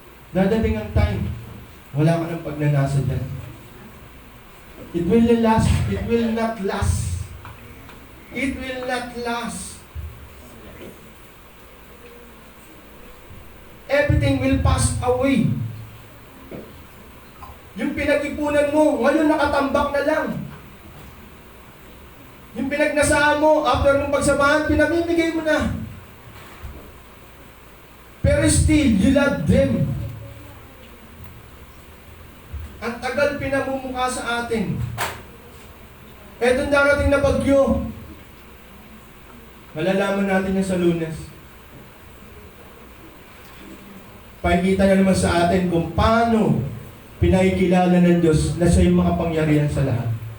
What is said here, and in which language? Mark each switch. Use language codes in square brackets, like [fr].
[tl] Dadating ang time, wala ka ng pagnanasa dyan. [en] It will last, it will not last. It will not last. Everything will pass away. [tl] Yung pinag-ipunan mo, ngayon nakatambak na lang. Yung pinagnasaan mo, after mong pagsamahan, pinamimigay mo na. Pero [en] still, you love them. [tl] Ang tagal pinamumukha sa atin. Etong darating na bagyo, malalaman natin yan sa Lunes. Pakikita na naman sa atin kung paano pinakikilala ng Diyos na siya yung makapangyarihan sa lahat.